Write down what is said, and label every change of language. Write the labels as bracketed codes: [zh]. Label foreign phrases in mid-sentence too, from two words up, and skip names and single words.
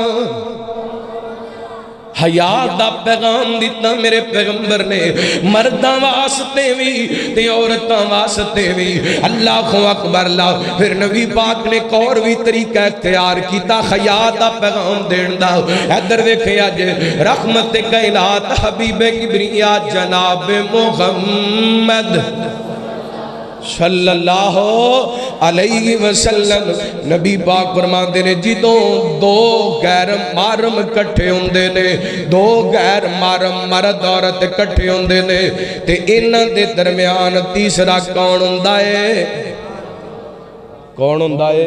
[pa] حیا دا پیغام دتا میرے پیغمبر نے مرداں واسطے بھی تے عورتاں واسطے بھی. اللہ اکبر لا. پھر نبی پاک نے اک اور بھی طریقہ اختیار کیا حیا دا پیغام دین دا. ادھر ویکھے اج رحمتِ کائنات حبیبِ کبریا جناب محمد صلی اللہ علیہ وسلم نبی پاک فرماتے نے جدوں دو غیر محرم اکٹھے ہوندے نے، دو غیر محرم مرد عورت اکٹھے ہوندے نے تے اِنہاں دے درمیان تیسرا کون ہندا ہے? کون ہندا ہے?